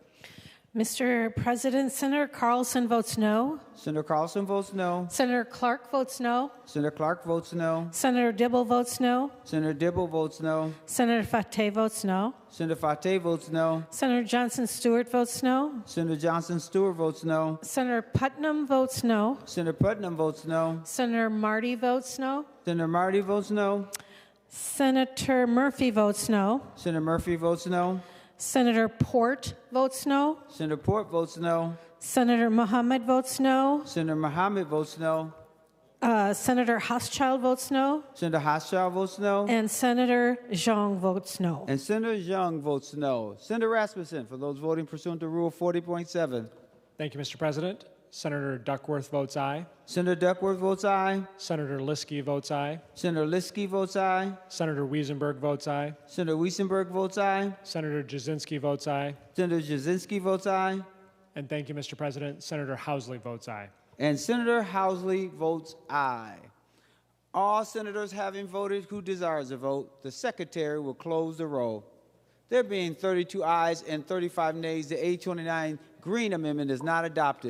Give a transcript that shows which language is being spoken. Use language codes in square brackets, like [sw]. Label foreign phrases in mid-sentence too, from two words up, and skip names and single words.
[en] Mr. President, Senator Carlson votes no. Senator Carlson votes no. Senator Clark votes no. Senator Clark votes no. Senator Dibble votes no. Senator Dibble votes no. Senator Fateh votes no. Senator Fateh votes no. Senator Johnson Stewart votes no. Senator Johnson Stewart votes no. Senator Putnam votes no. Senator Putnam votes no. Senator Marty votes no. Senator Marty votes no. Senator Murphy votes no. Senator Murphy votes no. Senator Port votes no. Senator Port votes no. Senator Mohammed votes no. Senator Mohammed votes no. Senator Hochschild votes no. Senator Hochschild votes no. And Senator Zhang votes no. And Senator Zhang votes no. Senator Rasmussen, for those voting pursuant to Rule 40.7. Thank you, Mr. President. Senator Duckworth votes aye. Senator Duckworth votes aye. Senator Liskey votes aye. Senator Liskey votes aye. Senator Wiesenberg votes aye. Senator Wiesenberg votes aye. Senator Jasinski votes aye. Senator Jasinski votes aye. And thank you, Mr. President. Senator Housley votes aye. And Senator Housley votes aye. All senators having voted who desires a vote, the Secretary will close the roll. There being 32 ayes and 35 nays, the H29 Green Amendment is not adopted.